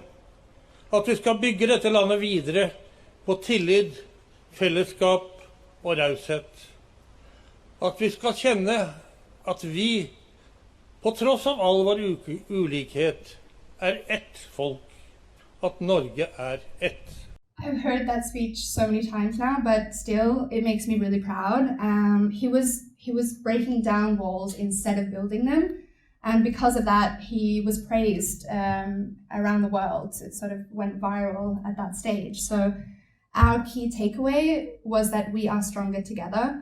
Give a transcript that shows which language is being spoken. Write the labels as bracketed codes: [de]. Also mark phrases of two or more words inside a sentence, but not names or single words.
[no] At vi skal bygge dette landet videre på tillit, fellesskap og raushet. At vi skal kjenne at vi, på tross av all vår ulikhet, ett folk. At Norge ett. [en] I've heard that speech so many times now, but still, it makes me really proud. He was breaking down walls instead of building them, and because of that, he was praised around the world. It sort of went viral at that stage. So our key takeaway was that we are stronger together.